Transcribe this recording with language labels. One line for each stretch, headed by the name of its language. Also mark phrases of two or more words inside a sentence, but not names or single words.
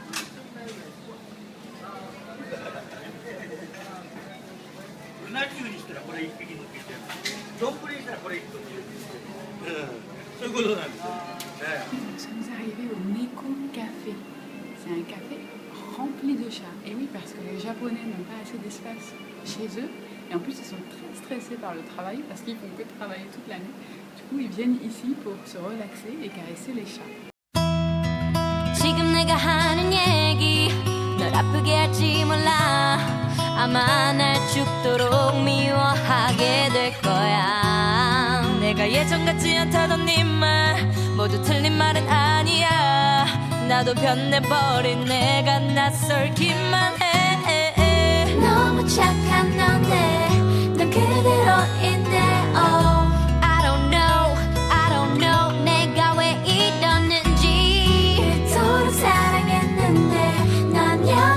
French: Nous sommes arrivés au Nekon Café. C'est un café rempli de chats. Et oui, parce que les Japonais n'ont pas assez d'espace chez eux. Et en plus, ils sont très stressés par le travail parce qu'ils ne font que travailler toute l'année. Du coup, ils viennent ici pour se relaxer et caresser les chats.
Korean: 내가 예전 같지 않다던 네 말 모두 틀린 말은 아니야 나도 변해버린 내가 낯설기만 해 너무 착한 넌데 넌 그대로인데
English: oh I don't know
Korean: 내가 왜 이러는지 그토록 사랑했는데 난